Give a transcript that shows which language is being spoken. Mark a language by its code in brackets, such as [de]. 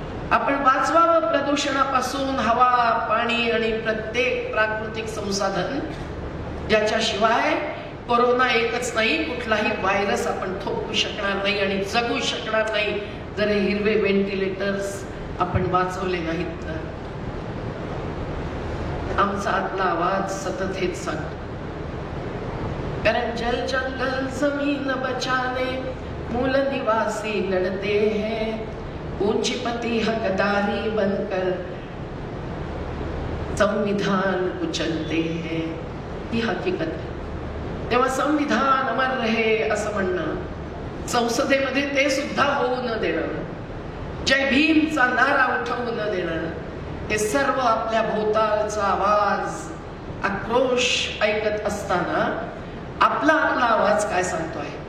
[mr] आपण वाचवावं प्रदूषणापासून, हवा, पाणी आणि प्रत्येक प्राकृतिक संसाधन, ज्याच्याशिवाय कोरोना एकच नाही, कुठलाही व्हायरस आपण थोपवू शकणार नाही आणि जगू शकणार नाही जर हे हिरवे व्हेंटिलेटर्स आपण वाचवले नाहीत तर. आमचा आतला आवाज सतत हेच सांगतो, कारण [hi] जल जंगल जमीन बचाने मूल निवासी लड़ते हैं, पूंजीपति हकदारी बनकर संविधान कुचलते हैं. [mr] ही हकीकत आहे. तेव्हा संविधान अमर रहे असं म्हणणं, संसदेमध्ये ते सुद्धा होऊ न देणं, जय भीमचा नारा उठवू न देणं, हे सर्व आपल्या भोवतालचा आवाज, आक्रोश ऐकत असताना आपला आवाज काय सांगतोय?